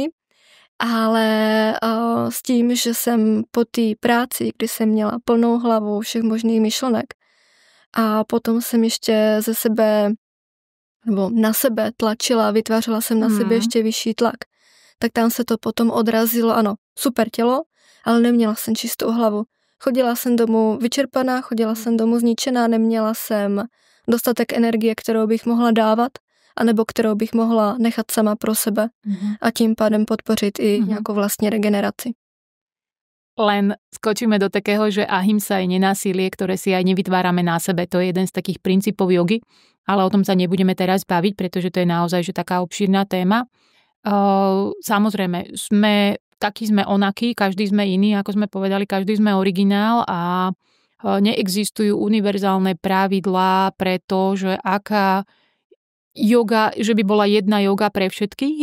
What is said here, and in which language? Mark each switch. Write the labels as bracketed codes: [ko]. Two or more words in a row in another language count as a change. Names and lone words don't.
[cs] Ale s tím, že jsem po té práci, kdy jsem měla plnou hlavu všech možných myšlenek a potom jsem ještě ze sebe, nebo na sebe tlačila, vytvářela jsem na sebe ještě vyšší tlak, tak tam se to potom odrazilo, ano, super tělo, ale neměla jsem čistou hlavu. Chodila jsem domů vyčerpaná, chodila jsem domů zničená, neměla jsem dostatek energie, kterou bych mohla dávat, anebo kterou bych mohla nechat sama pro sebe a tím pádem podpořit i nějakou vlastní regeneraci. [sk] Len skočíme do takého, že ahimsa je nenásilie, ktoré si aj nevytvárame na sebe. To je jeden z takých princípov jogy, ale o tom sa nebudeme teraz baviť, pretože to je naozaj že taká obšírna téma. Samozrejme, takí sme onakí, každý sme iný, ako sme povedali, každý sme originál a neexistujú univerzálne pravidlá pre to, že aká yoga, že by bola jedna yoga pre všetkých.